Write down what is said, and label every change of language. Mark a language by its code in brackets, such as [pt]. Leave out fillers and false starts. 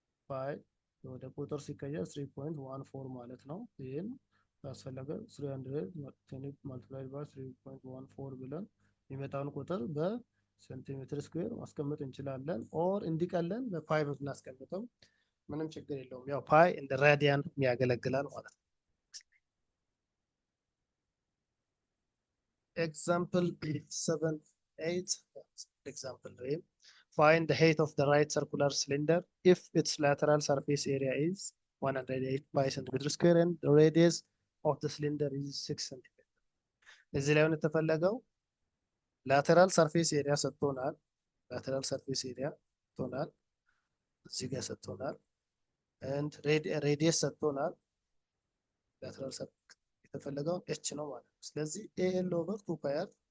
[am] ፓይ ወደ ቁጥር ሲቀየር 3.14 ማለት ነው። ይህን ካስፈለገ 320 multiplied by 3.14 ብለን የሚመጣውን ቁጥር በሴንቲሜትር ስኩዌር ማስቀመጥ እንችላለን። ኦር እንዲቀለን በፓይ ብናስቀምጠው ምንም ችግር የለውም። ያው ፓይ እንደ ራዲያን ያገለግላል ማለት ነው። ኤግዛምፕል 7.8 example name. [en] Find the height of the right circular cylinder if its lateral surface area is 108 by centimeter square and the radius of the cylinder is 6 centimeter. [am] እዚህ ላይ የተፈለገው lateral surface area ሰጥቶናል። lateral surface area ሰጥቶናል። እዚህ ጋር ሰጥቶናል and radius ሰጥቶናል። lateral surface የተፈለገው h ነው ማለት ነው። ስለዚህ [en] AL over 2 pi r